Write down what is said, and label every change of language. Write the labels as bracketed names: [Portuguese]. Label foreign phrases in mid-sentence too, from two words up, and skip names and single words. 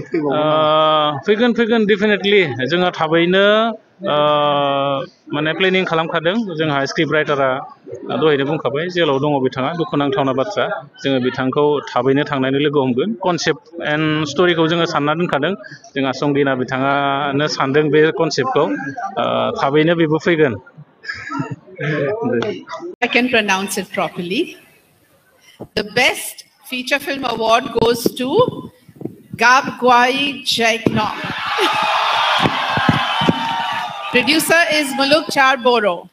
[Bodo] फैगोन डेफिनेटलि जोङो थाबैनो माने प्लेनिं खालामखादों जोंहा [English] script writer [Bodo] दहायनो बुंखाबाय जेलाव दङ बिथाङा दुखुनांथावना बाथ्रा जोङो बिथांखौ थाबैनो थांनानै लोगो हमगोन [English] concept and story [Bodo] जोङो सानना दोनखादों जोंहा संगिना बिथाङानो सानदों बे कनसेप्टखौ थाबैनो बेबो फैगोन [English] I can pronounce it properly. The best feature film award goes to Gabgwai Jaiknok. Producer is Muluk Charboro.